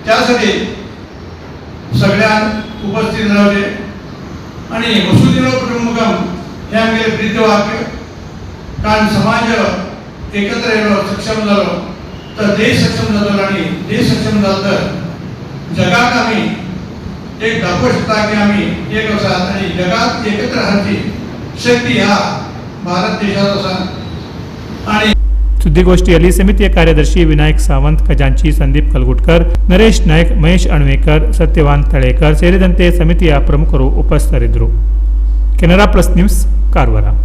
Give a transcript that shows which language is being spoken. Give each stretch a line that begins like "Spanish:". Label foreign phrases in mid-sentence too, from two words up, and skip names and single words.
Konkani: त्यासाठी सगळ्यांक उपस्थित रावले आणि वसुधैव कुटुंबकम हे आमगे ब्रीदवाक्य कारण समाज एकत्र येलो सक्षम जालो तर देश सक्षम जातलो आणि देश सक्षम जालो तर जगाक आम्ही एक दाखवू शकता की आम्ही एक आसात आणि जगात एकत्र राहण्याची शक्ती ह्या भारत देशात आसा आणि
Kannada: ಸುದ್ದಿಗೋಷ್ಠಿಯಲ್ಲಿ ಸಮಿತಿಯ ಕಾರ್ಯದರ್ಶಿ ವಿನಾಯಕ್ ಸಾವಂತ್, ಖಜಾಂಚಿ ಸಂದೀಪ್ ಕಲ್ಗುಟ್ಕರ್, ನರೇಶ್ ನಾಯ್ಕ್, ಮಹೇಶ್ ಅಣ್ವೇಕರ್, ಸತ್ಯವಾನ್ ತಳೇಕರ್ ಸೇರಿದಂತೆ ಸಮಿತಿಯ ಪ್ರಮುಖರು ಉಪಸ್ಥಿತರಿದ್ದರು. ಕೆನರಾ ಪ್ಲಸ್ ನ್ಯೂಸ್, ಕಾರವಾರ.